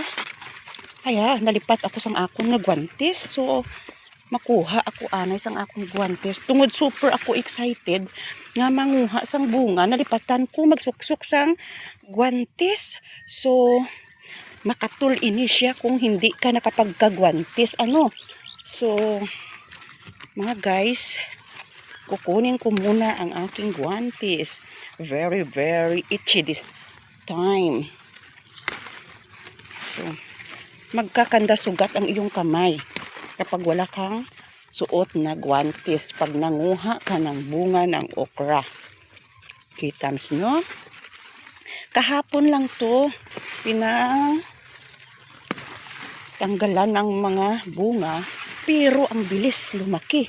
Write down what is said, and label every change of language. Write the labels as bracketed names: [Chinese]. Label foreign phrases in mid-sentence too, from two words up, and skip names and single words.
[Hiligaynon] Kaya nalipat ako sang akon nga guantes. So makuha ako anay sang akong guantes. Tungod super ako excited nga manguha sang bunga. Nalipatan ko magsuksok sang guantes. So makatul ini siya kung [Filipino] hindi ka nakapagkagwantes. So mga guys, kukunin ko muna ang aking guantes. [English] Very very itchy this time. [Filipino] So, magkakanda sugat ang iyong kamay kapag wala kang suot na guantes pag nanguha ka ng bunga ng okra. Kitams no? Kahapon lang to tanggalan ng mga bunga, pero ang bilis lumaki.